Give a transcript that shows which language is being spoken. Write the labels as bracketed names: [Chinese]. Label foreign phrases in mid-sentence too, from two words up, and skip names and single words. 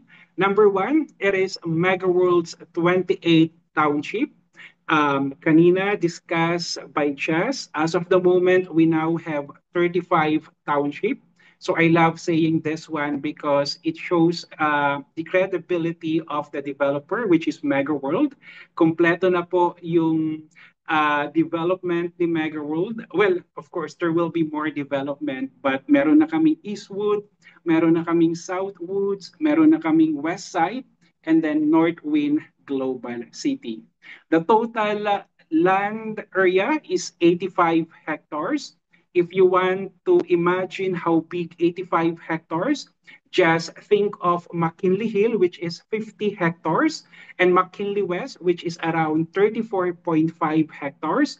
[English] Number one, it is MegaWorld's 28th township. Kanina discussed by Chess. As of the moment, we now have 35 township. So I love saying this one because it shows the credibility of the developer, which is MegaWorld. [Filipino] Kompleto na po yung development ni MegaWorld. [English] Well, of course, there will be more development, but [Filipino] meron na kaming Eastwood, meron na kaming Southwoods, meron na kaming Westside, [English] and then Northwind Global City. The total land area is 85 hectares. If you want to imagine how big 85 hectares, just think of McKinley Hill, which is 50 hectares, and McKinley West, which is around 34.5 hectares.